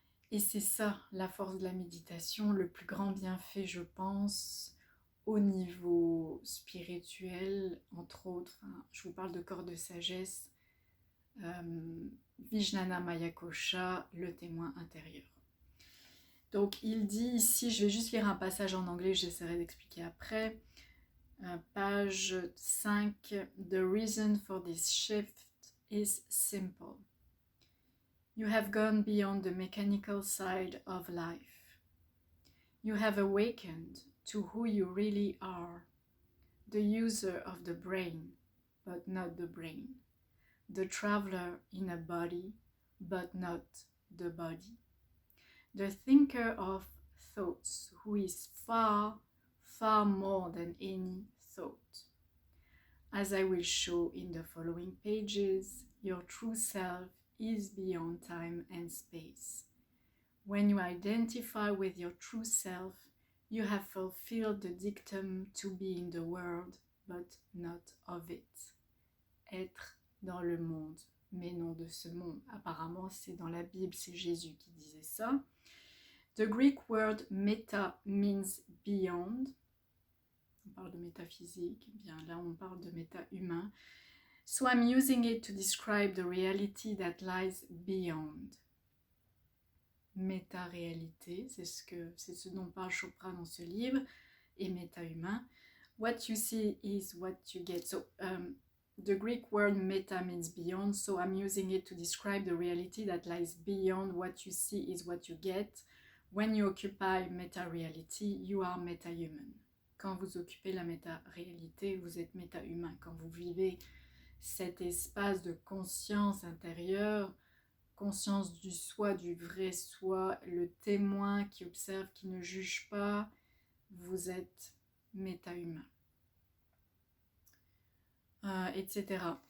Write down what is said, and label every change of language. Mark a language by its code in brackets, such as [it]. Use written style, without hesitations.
[fr] Et c'est ça, la force de la méditation, le plus grand bienfait, je pense, au niveau spirituel, entre autres. Je vous parle de corps de sagesse, Vijnana Maya Kosha, le témoin intérieur. Donc il dit ici, je vais juste lire un passage en anglais, j'essaierai d'expliquer après. [en] Page 5, The reason for this shift is simple. You have gone beyond the mechanical side of life. You have awakened to who you really are, the user of the brain, but not the brain, the traveler in a body, but not the body, the thinker of thoughts, who is far, far more than any thought. As I will show in the following pages, your true self is beyond time and space. When you identify with your true self, you have fulfilled the dictum to be in the world, but not of it. [fr] Être dans le monde, mais non de ce monde. Apparemment, c'est dans la Bible, c'est Jésus qui disait ça. [en] The Greek word meta means beyond. [fr] On parle de métaphysique, bien là on parle de méta-humain. [en] So I'm using it to describe the reality that lies beyond. [fr] Méta-réalité, c'est ce dont parle Chopra dans ce livre, et méta-humain. [en] What you see is what you get. So the Greek word meta means beyond, so I'm using it to describe the reality that lies beyond. What you see is what you get. When you occupy meta-reality, you are meta-human. [fr] Quand vous occupez la méta-réalité, vous êtes méta-humain. Quand vous vivez cet espace de conscience intérieure, conscience du soi, du vrai soi, le témoin qui observe, qui ne juge pas, vous êtes méta-humain, etc.